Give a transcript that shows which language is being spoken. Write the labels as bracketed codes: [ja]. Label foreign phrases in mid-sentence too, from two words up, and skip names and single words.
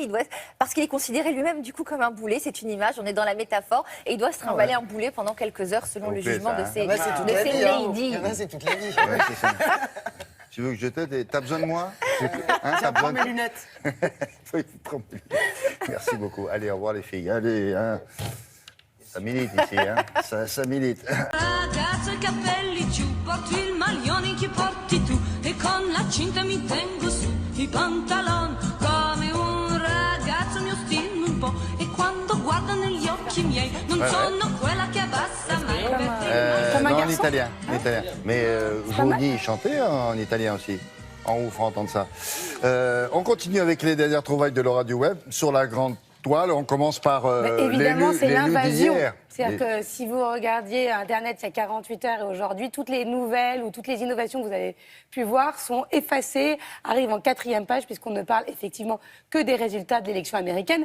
[fr] Il doit, parce qu'il est considéré lui-même du coup comme un boulet, c'est une image, on est dans la métaphore, et il doit se trimballer un boulet pendant quelques heures selon le jugement de ces ladies. C'est toute la vie. Ouais, c'est ça. Tu veux que je t'aide? T'as besoin de moi? Hein, t'as besoin mes lunettes. Oui, prends mes lunettes. Merci beaucoup. Allez, au revoir les filles. Allez, hein. Ça milite ici, hein. Ça milite. [it] Ragazzo, i capelli giù, porto il maglione che porti tu e con la cinta mi tengo su i pantalon come un ragazzo mi ostino un po' e quando guardo negli occhi miei non sono quella che abbassa mai [fr] Non, en italien. Mais Johnny chantait en italien aussi. On vous fera entendre ça. On continue avec les dernières trouvailles de Laura du Web sur la grande toile. On commence par évidemment, c'est l'invasion. d'hier. C'est-à-dire que si vous regardiez Internet il y a 48 heures et aujourd'hui, toutes les nouvelles ou toutes les innovations que vous avez pu voir sont effacées, arrivent en 4e page, puisqu'on ne parle effectivement que des résultats de l'élection américaine.